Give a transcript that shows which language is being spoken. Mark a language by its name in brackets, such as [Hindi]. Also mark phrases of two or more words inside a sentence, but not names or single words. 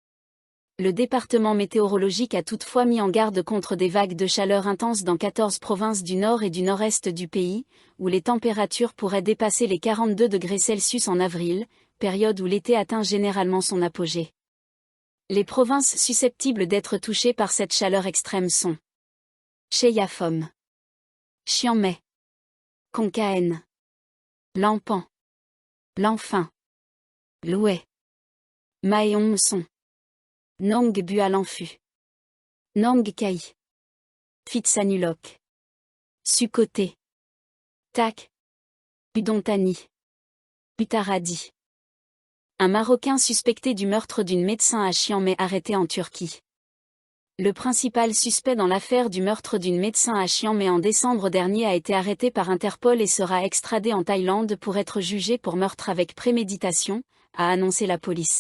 [French] Le département météorologique a toutefois mis en garde contre des vagues de chaleur intenses dans 14 provinces du nord et du nord-est du pays, où les températures pourraient dépasser les 42 degrés Celsius en avril, période où l'été atteint généralement son apogée. Les provinces susceptibles d'être touchées par cette chaleur extrême sont Cheyafom, Chiang Mai, Kon Kaen, Lampan, Lanfin, Loei, Mae Son, Nong Bua Lamphu, Nong Khai, Phitsanulok, Sukhothai, Tak, Udon Thani, Uttaradi. Un Marocain suspecté du meurtre d'une médecin à Chiang Mai arrêté en Turquie. Le principal suspect dans l'affaire du meurtre d'une médecin à Chiang Mai en décembre dernier a été arrêté par Interpol et sera extradé en Thaïlande pour être jugé pour meurtre avec préméditation, a annoncé la police.